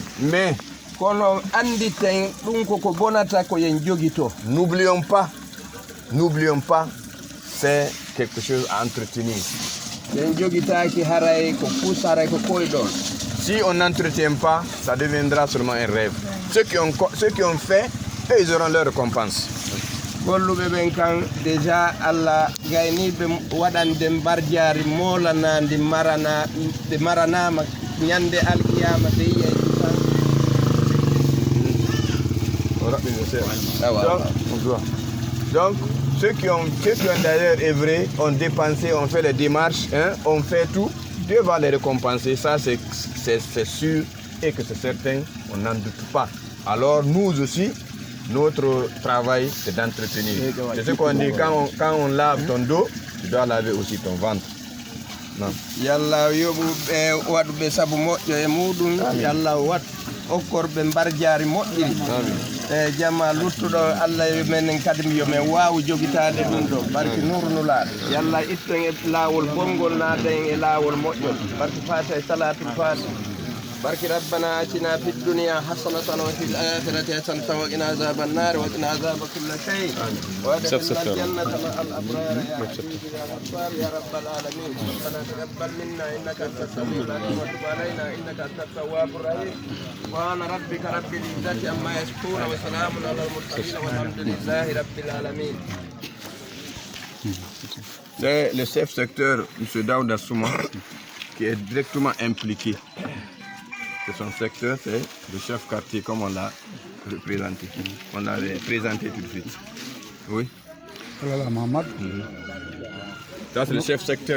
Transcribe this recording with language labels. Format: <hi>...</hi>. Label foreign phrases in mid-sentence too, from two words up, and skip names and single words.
<fr>Mais n'oublions pas, c'est quelque chose à entretenir. Si on n'entretient pas, ça deviendra seulement un rêve. Ceux qui ont fait, eux, ils auront leur récompense.</fr> <ff>Déjà Allah gainiɓe waɗande mbardiari molanadi maranama ñande alqiyama de yiya</ff> <fr>donc ceux qui ont d'ailleurs œuvré, ont dépensé, ont fait les démarches, hein, ont fait tout, Dieu va les récompenser, ça c'est sûr et que c'est certain, on n'en doute pas. Alors nous aussi, notre travail, c'est d'entretenir. C'est ce qu'on dit, quand on lave ton dos, tu dois laver aussi ton ventre. Non.</fr> <ff>Yalla yobu waɗuɓe sabu moƴƴo e muɗum, yalla wat okkorɓe mbarjaari moƴƴiri. E jamma luttuɗo Allah men kadi yo men waawi jogitaade ɗum ɗo barki nurnulaaɗo. Yalla itton e laawol bongol naaden e laawol moƴƴol barki faata e salatul faati.</ff> <ar>بارك ربنا آتنا في الدنيا حسنة وفي الآخرة حسنة وقنا عذاب النار وقنا عذاب كل شيء وادخلنا الجنة مع الأبرار يا رب العالمين. ربنا تقبل منا إنك أنت السميع العليم وتب علينا إنك أنت التواب الرحيم. سبحان ربك رب العزة عما يصفون وسلام على المرسلين والحمد لله رب العالمين.</ar> <fr>C'est le chef secteur, M. Daouda Souma, qui est directement impliqué. Son secteur, c'est le chef quartier, comme on l'a représenté. On l'a présenté tout de suite. Oui. Ça, c'est le chef secteur.</fr>